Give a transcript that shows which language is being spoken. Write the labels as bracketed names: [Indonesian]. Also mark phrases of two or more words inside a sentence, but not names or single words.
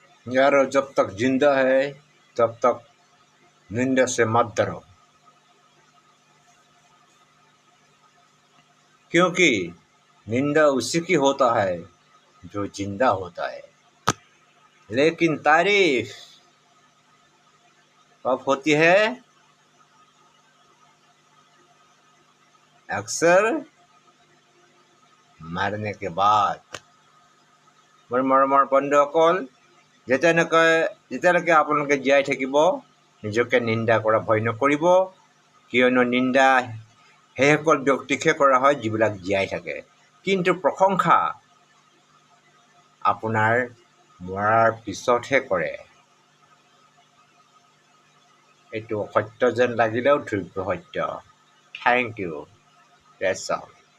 [Hindi] यारो जब तक जिंदा है तब तक निंदा से मत डरो, क्योंकि निंदा उसी की होता है जो जिंदा होता है, लेकिन तारीफ कब होती है? अक्सर मरने के बाद। [Assamese] মোৰ মৰমৰ বন্ধুসকল, যেতিয়ালৈকে আপোনালোকে জীয়াই থাকিব নিজকে নিন্দা কৰা ভয় নকৰিব, কিয়নো নিন্দা সেইসকল ব্যক্তিকহে কৰা হয় যিবিলাক জীয়াই থাকে, কিন্তু প্ৰশংসা আপোনাৰ মৰাৰ পিছতহে কৰে। এইটো সত্য যেন লাগিলেও ধ্ৰুৱ সত্য। [English] thank you. That's all.